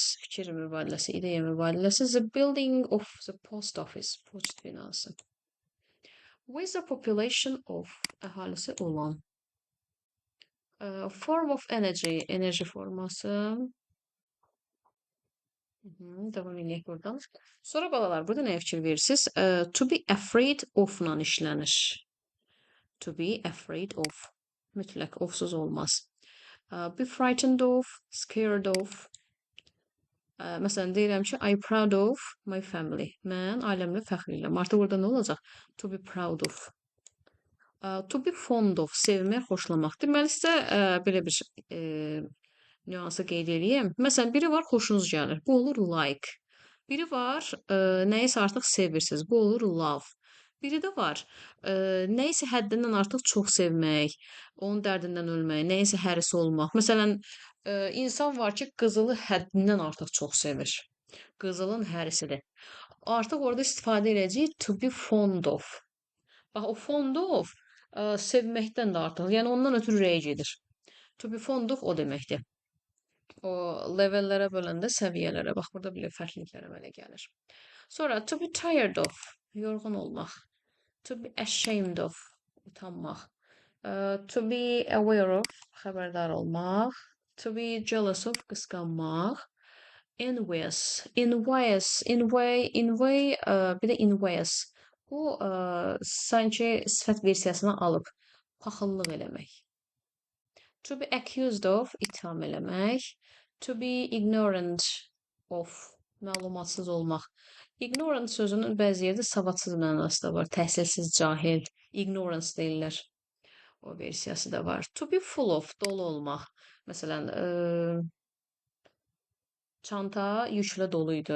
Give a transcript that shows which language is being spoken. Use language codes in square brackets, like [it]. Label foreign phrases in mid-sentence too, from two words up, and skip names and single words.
[az] Fikir mübadiləsi, ideya mübadiləsi. [en] The building of the post office. [az] Poçt binası. [en] With the population of. [az] Əhalisi olan. [en] Form of energy, [az] enerji forması. Devam edək buradan. Sonra balalar, burada nəyə fikir verirsiniz? [en] To be afraid of-la işlənir. To be afraid of. [az] Mütləq ofsuz olmaz. [en] Be frightened of, scared of. [az] Məsələn, deyirəm ki, [en] I'm proud of my family. [az] Mən ailəmlə fəxr edirəm. Artıq burada nə olacaq? [en] To be proud of. To be fond of, [az] sevmək, xoşlamaq. Deməli, sizə belə bir nüansı qeyd edeyim. Məsələn, biri var, xoşunuz gəlir. Bu olur like. Biri var, nəyisə artıq sevirsiniz. Bu olur love. Biri də var, nəyisə həddindən artıq çox sevmək, onun dərdindən ölmək, nəyisə hərisi olmaq. Məsələn, insan var ki, qızılı həddindən artıq çox sevir. Qızılın hərisidir. Artıq orada istifadə edəcəyik [en] to be fond of. [az] Bax, o [en] fond of [az] sevməkdən də artıq. Yəni ondan ötürü ürəyə gedir. [en] To be fond of [az] o deməkdir. O levellərə böləndə səviyyələrə. Bax, burada belə fərqliliklər əmələ gəlir. [en] Sonra to be tired of, [az] yorğun olmaq. [en] To be ashamed of, utanmaq. To be aware of, [az] xəbərdar olmaq. [en] To be jealous of, [az] qısqanmaq. Envious, bir də envious. Bu sanki sifət versiyasını alıb paxıllıq eləmək. [en] To be accused of, [az] itham eləmək. [en] To be ignorant of, [az] məlumatsız olmaq. Ignorant sözünün bəzi yerdə savadsız mənası da var. Təhsilsiz, cahil, ignorance deyirlər. O versiyası da var. [en] To be full of, [az] dolu olmaq. Məsələn, çanta yüklə doluydu.